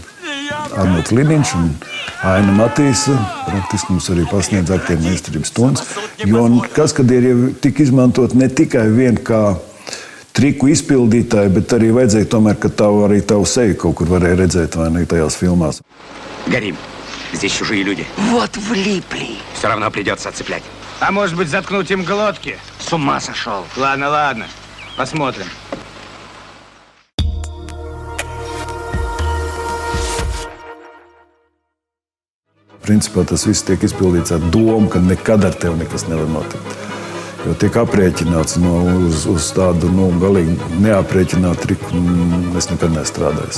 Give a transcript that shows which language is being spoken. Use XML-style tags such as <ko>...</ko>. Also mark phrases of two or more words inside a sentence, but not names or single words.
<lv>Arnolds Liniņš un Aina Matīsa praktiski mums arī pasniedz aktiermeistarības stundas, jo kaskadieri jau tika izmantot ne tikai vien kā triku izpildītāji, bet arī vajadzēja tomēr, ka arī tavu seju kaut kur varēja redzēt, vai ne, tajās filmās.</lv> <ru>Горим. Здесь чужие люди. Вот влипли. Все равно придется отцеплять. А может быть, заткнуть им глотки? С ума сошел. Ладно. Посмотрим.</ru> <lv>Principā tas viss tiek izpildīts ar domu, ka nekad ar tevi nekas nevar notikt. Jo tiek aprēķināts uz tādu galīgi neaprēķinātu triku, es nekad nestrādāju.</lv>